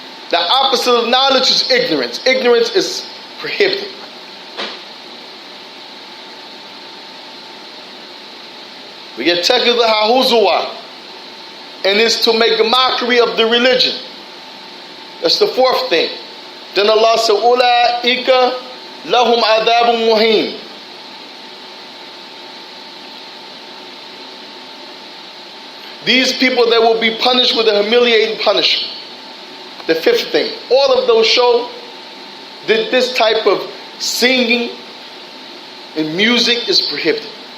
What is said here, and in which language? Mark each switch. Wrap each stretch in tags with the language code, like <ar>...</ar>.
<en>The opposite of knowledge is ignorance. Ignorance is prohibited. We get</en> <ar>تَكِذَهَا هُزُوًا,</ar> <en>and it's to make a mockery of the religion. That's the fourth thing. Then Allah said,</en> <ar>أُولَٰئِكَ لَهُمْ عَذَابٌ مُهِينٌ.</ar> <en>These people that will be punished with a humiliating punishment. The fifth thing. All of those show that this type of singing and music is prohibited.</en>